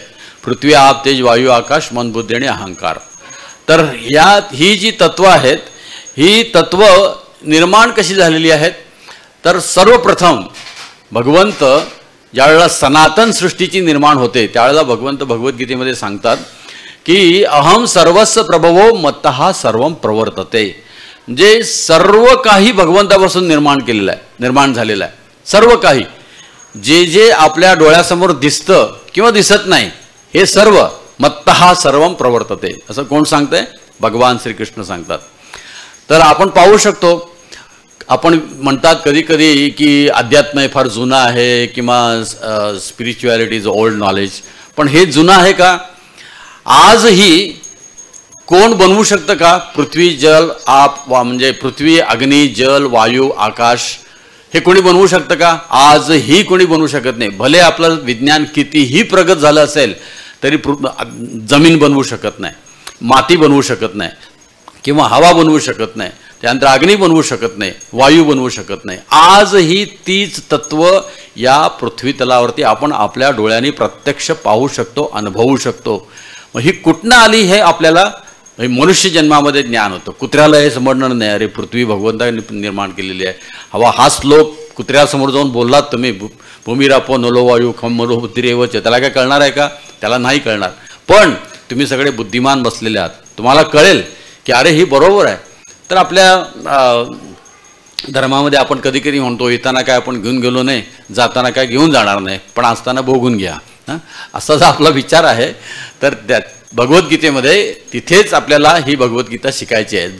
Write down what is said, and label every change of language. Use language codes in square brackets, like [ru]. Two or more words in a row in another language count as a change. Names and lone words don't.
[mr] पृथ्वी, आप, तेज, वायू, आकाश, मन, बुद्धी आणि अहंकार. तर ही जी तत्व आहेत, ही तत्व निर्माण कशी झालेली आहेत, तर सर्वप्रथम भगवंत ज्यावेळेला सनातन सृष्टीची निर्माण होते त्यावेळेला भगवंत भगवद्गीतेमध्ये सांगतात की [sa] अहम सर्वस्व प्रभवो मत्तः सर्वं प्रवर्तते. [mr] म्हणजे सर्व काही भगवंतापासून निर्माण झालेलं आहे. सर्व काही जे जे आपल्या डोळ्यासमोर दिसतं किंवा दिसत नाही हे सर्व [sa] मत्तः सर्वं प्रवर्तते. [mr] असं कोण सांगतंय? भगवान श्रीकृष्ण सांगतात. तर आपण पाहू शकतो, आपण म्हणतात कधी कधी की अध्यात्म फार जुनं आहे किंवा [en] spirituality is old knowledge, [mr] पण हे जुनं आहे का? आजही कोण बनवू शकतं का? पृथ्वी, जल, आप, म्हणजे पृथ्वी, अग्नी, जल, वायू, आकाश हे कोणी बनवू शकतं का? आजही कोणी बनवू शकत नाही. भले आपलं विज्ञान कितीही प्रगत झालं असेल तरी जमीन बनवू शकत नाही, माती बनवू शकत नाही किंवा हवा बनवू शकत नाही, त्यानंतर अग्नी बनवू शकत नाही, वायू बनवू शकत नाही. आजही तीच तत्व या पृथ्वी तलावरती आपण आपल्या डोळ्यांनी प्रत्यक्ष पाहू शकतो, अनुभवू शकतो. मग ही कुठनं आली हे आपल्याला मनुष्य जन्मामध्ये ज्ञान होतं. कुत्र्याला हे समजणार नाही, अरे पृथ्वी भगवंताने निर्माण केलेली आहे. हवा हा श्लोक कुत्र्यासमोर जाऊन बोललात तुम्ही, [sa] भूमिरापो नलो वायू खम मनो बुद्धिरेवच, [mr] त्याला काय कळणार आहे का? त्याला नाही कळणार. पण तुम्ही सगळे बुद्धिमान बसलेले आहात, तुम्हाला कळेल की अरे ही बरोबर आहे. तर आपल्या धर्मामध्ये आपण कधी कधी म्हणतो, येताना काय आपण घेऊन गेलो नाही, जाताना काय घेऊन जाणार नाही, पण असताना भोगून घ्या. असा जर आपला विचार आहे तर त्या भगवद्गीतेमध्ये तिथेच आपल्याला ही भगवद्गीता शिकायची आहे.